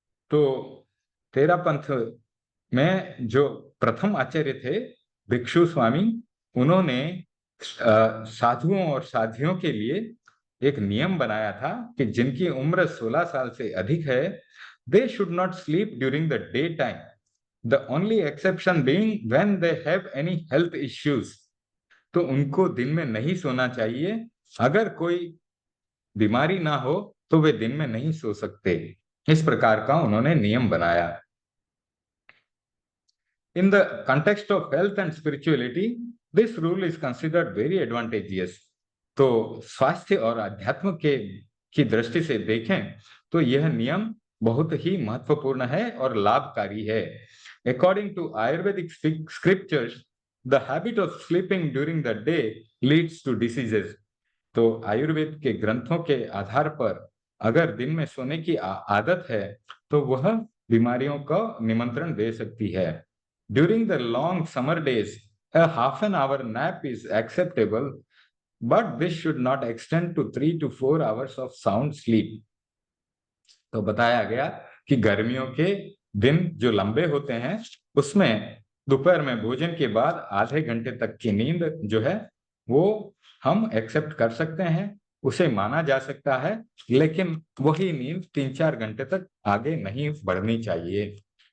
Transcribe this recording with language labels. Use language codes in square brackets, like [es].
[hi] तो तेरा पंथ में जो प्रथम आचार्य थे भिक्षु स्वामी, उन्होंने साधुओं और साध्वियों के लिए एक नियम बनाया था कि जिनकी उम्र 16 साल से अधिक है, [en] they should not sleep during the daytime, the only exception being when they have any health issues। [hi] तो उनको दिन में नहीं सोना चाहिए। अगर कोई बीमारी ना हो तो वे दिन में नहीं सो सकते। इस प्रकार का उन्होंने नियम बनाया। [en] In the context of health and spirituality, this rule is considered very advantageous। [hi] तो स्वास्थ्य और अध्यात्म के की दृष्टि से देखें तो यह नियम बहुत ही महत्वपूर्ण है और लाभकारी है। [en] According to Ayurvedic scriptures, the habit of sleeping during the day leads to diseases। [hi] तो आयुर्वेद के ग्रंथों के आधार पर अगर दिन में सोने की आदत है तो वह बीमारियों का निमंत्रण दे सकती है। [en] During the long summer days, a half an hour nap is acceptable, but this should not extend to 3 to 4 hours of sound sleep। [hi] तो बताया गया कि गर्मियों के दिन जो लंबे होते हैं उसमें दोपहर में भोजन के बाद आधे घंटे तक की नींद जो है वो हम एक्सेप्ट कर सकते हैं, उसे माना जा सकता है। लेकिन वही नींद 3-4 घंटे तक आगे नहीं बढ़नी चाहिए।